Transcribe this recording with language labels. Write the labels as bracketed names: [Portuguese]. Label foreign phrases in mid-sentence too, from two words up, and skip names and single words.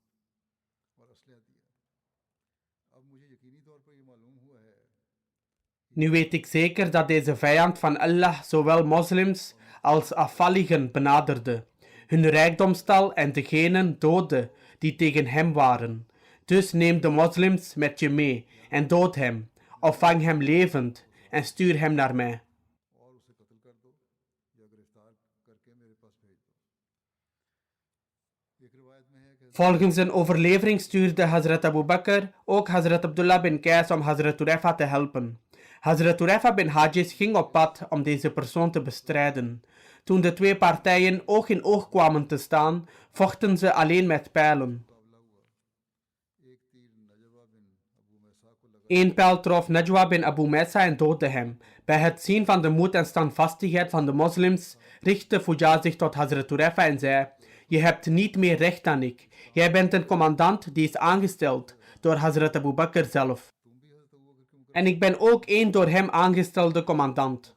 [Dutch] Nu weet ik zeker dat deze vijand van Allah zowel moslims als afvalligen benaderde, hun rijkdom stal en degenen doodde die tegen hem waren. Dus neem de moslims met je mee en dood hem, of vang hem levend en stuur hem naar mij. [Hindi] और उसे कत्ल कर दो या गिरफ्तार करके मेरे पास भेज दो। एक रिवायत में है कि [Dutch] Volgens een overlevering stuurde Hazrat Abu Bakr ook Hazrat Abdullah bin Qais om Hazrat Hurefa te helpen. Hazrat Hurefa bin Hajis ging op pad om deze persoon te bestrijden. Toen de twee partijen oog in oog kwamen te staan, vochten ze alleen met pijlen. [Hindi] एक तीर नजवा बिन अबू मैसा को लगा [Dutch] Eén pijl trof Najwa bin Abu Mesa en doodde hem. Bij het zien van de moed en standvastigheid van de moslims richtte Fuja zich tot Hazrat Hurefa en zei: Je hebt niet meer recht dan ik. Jij bent een commandant die is aangesteld door Hazrat Abu Bakr zelf. En ik ben ook één door hem aangestelde commandant.